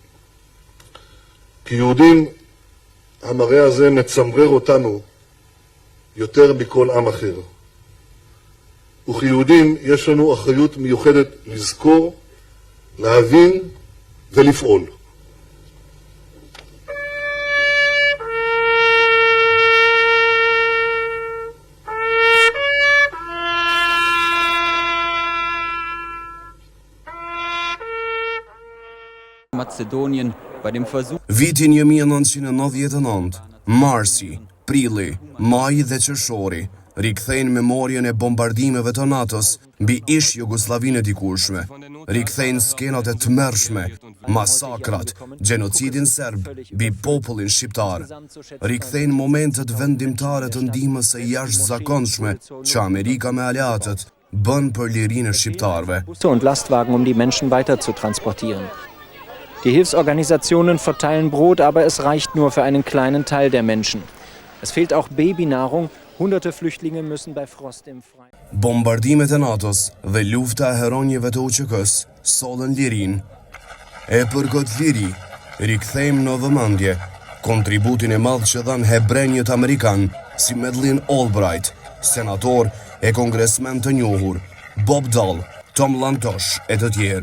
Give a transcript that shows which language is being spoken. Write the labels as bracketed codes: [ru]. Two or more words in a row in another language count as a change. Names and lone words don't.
[he] כיהודים המראה הזה מצמרר אותנו יותר מכל עם אחר. וכיהודים יש לנו אחריות מיוחדת לזכור, להבין ולפעול. [de] Mazedonien bei dem Versuch. [sq] Vitin 1999, marsi, prilli, maji dhe qershori rikthejnë memorien e bombardimeve të NATO-s mbi ish Jugosllavinë e dikurshme. Rikthejnë skenat e tmerrshme, masakrat, gjenocidin serb mbi popullin shqiptar. Rikthejnë momentet vendimtare të ndihmës së jashtëzakonshme që Amerika me aleatët bën për lirinë e shqiptarëve. [de] Und Lastwagen, um die Menschen weiter zu transportieren. Die Hilfsorganisationen verteilen Brot, aber es reicht nur für einen kleinen Teil der Menschen. Es fehlt auch Babynahrung. Hunderte Flüchtlinge müssen bei Frost im Freien. [sq] Bombardimet e NATO-s dhe lufta e heronjeve të UÇK-s sollën lirinë. E për këtë liri, rikthejmë në vëmendje kontributin e madh që dhan hebrenjët amerikan si Madeleine Albright, senator e kongresmen të njohur, Bob Dole, Tom Lantosh e të tjerë.